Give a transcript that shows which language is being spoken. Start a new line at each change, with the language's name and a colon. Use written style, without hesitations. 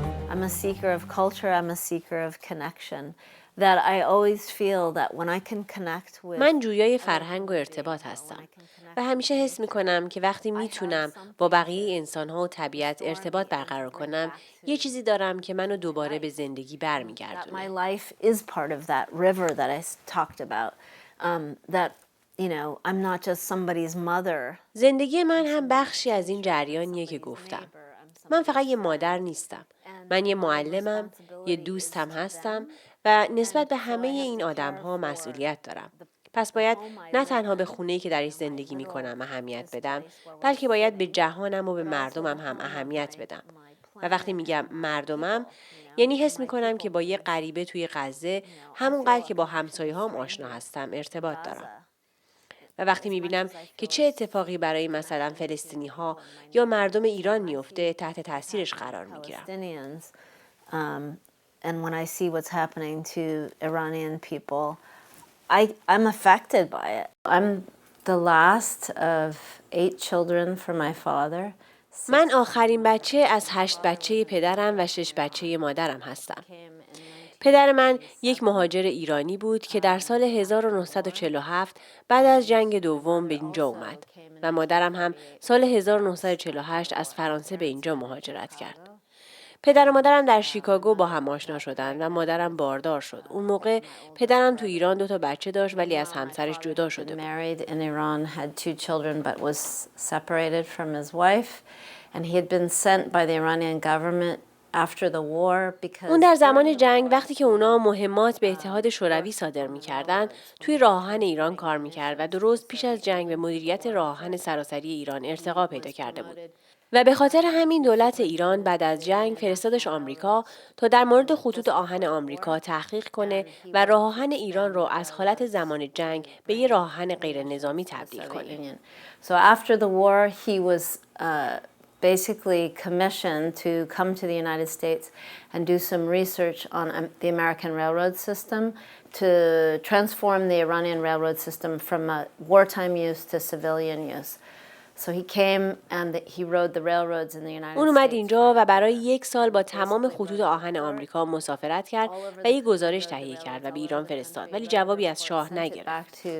English: I'm a seeker of culture, I'm a seeker of connection. That I always feel that when I can connect with
Persian: من جویای فرهنگ و ارتباط هستم و همیشه حس میکنم که وقتی میتونم با بقیه انسانها و طبیعت ارتباط برقرار کنم یه چیزی دارم که منو دوباره به زندگی برمیگردونه.
English: My life is part of that river that I talked about. That you know, I'm not just somebody's mother.
Persian: زندگی من هم بخشی از این جریانیه که گفتم. من فقط یه مادر نیستم. من یه معلمم، یه دوستم هستم و نسبت به همه این آدم‌ها مسئولیت دارم. پس باید نه تنها به خونه‌ای که درش زندگی می‌کنم اهمیت بدم، بلکه باید به جهانم و به مردمم هم اهمیت بدم. و وقتی میگم مردمم، یعنی حس می‌کنم که با یه غریبه توی غزه همونقدر که با همسایه‌هام آشنا هستم ارتباط دارم. و وقتی میبینم که چه اتفاقی برای مثلا فلسطینی‌ها یا مردم ایران میفته تحت تاثیرش قرار میگیرم.
English: And when I see what's happening to Iranian people, I'm affected by it. I'm the last of 8 children from my father.
Persian: من آخرین بچه از 8 بچه پدرم و 6 بچه مادرم هستم. پدر من یک مهاجر ایرانی بود که در سال 1947 بعد از جنگ دوم به اینجا اومد و مادرم هم سال 1948 از فرانسه به اینجا مهاجرت کرد. پدر و مادرم در شیکاگو با هم آشنا شدند و مادرم باردار شد. اون موقع پدرم تو ایران 2 بچه داشت ولی از همسرش جدا شده بود.
English: Married in Iran, had 2 children but was separated from his wife and he had been sent by the Iranian government after the war because
Persian: اون در زمان جنگ وقتی که اونا مهمات به اتحاد شوروی صادر می‌کردن توی راه آهن ایران کار می‌کرد و درست پیش از جنگ به مدیریت راه آهن سراسری ایران ارتقا پیدا کرده بود. و به خاطر همین دولت ایران بعد از جنگ فرستادش آمریکا تا در مورد خطوط آهن آمریکا تحقیق کنه و راه آهن ایران رو از حالت زمان جنگ به یه راه آهن غیر نظامی تبدیل کنه.
English: So after the war he was basically commissioned to come to the United States and do some research on the American railroad system to transform the Iranian railroad system from a wartime use to civilian use. So he came and he rode the railroads in the United States.
Persian: اون اومد اینجا و برای 1 سال با تمام خطوط آهن آمریکا مسافرت کرد و یک گزارش تهیه کرد و به ایران فرستاد ولی جوابی از شاه نگرفت.